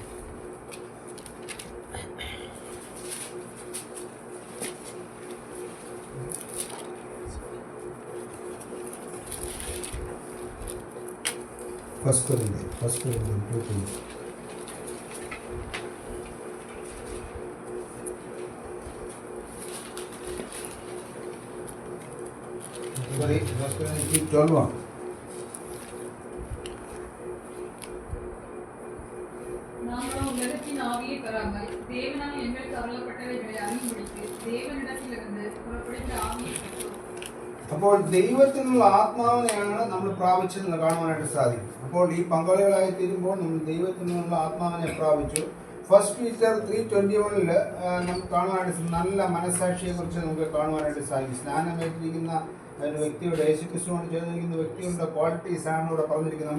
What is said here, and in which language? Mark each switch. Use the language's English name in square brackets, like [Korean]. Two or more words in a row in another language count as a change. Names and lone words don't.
[Malayalam] 1 കൊരിന്ത്യൻ 2:22 12 [Tamil] நாங்களோ உலகத்தின் ஆவியை பெறாமல் தேவனால் எங்களுக்கு அருளப்பட்டவைகளை அறியும்படிக்கு தேவனிடத்திலிருந்து புறப்படுகிற ஆவியை பெற்றோம். [Malayalam] അപ്പോൾ ദൈവത്തിനുള്ള ആത്മാവിനെയാണ് നമ്മൾ പ്രാപിച്ചതെന്ന് കാണുവാനായിട്ട് സാധിക്കും. അപ്പോൾ ഈ പങ്കാളികളായി തീരുമ്പോൾ നമ്മൾ ദൈവത്തിനുള്ള ആത്മാവിനെ പ്രാപിച്ചു. 1 Peter 3:21 നമുക്ക് കാണുവാനായിട്ട് നല്ല മനസ്സാക്ഷിയെക്കുറിച്ച് നമുക്ക് കാണുവാനായിട്ട് സാധിക്കും. സ്നാനമേറ്റിരിക്കുന്ന ഒരു വ്യക്തിയുടെ, യേശുക്രിസ്തുവിനോട് ചേർന്നിരിക്കുന്ന വ്യക്തിയുടെ ക്വാളിറ്റീസ് ആണ് ഇവിടെ പറഞ്ഞിരിക്കുന്നത്.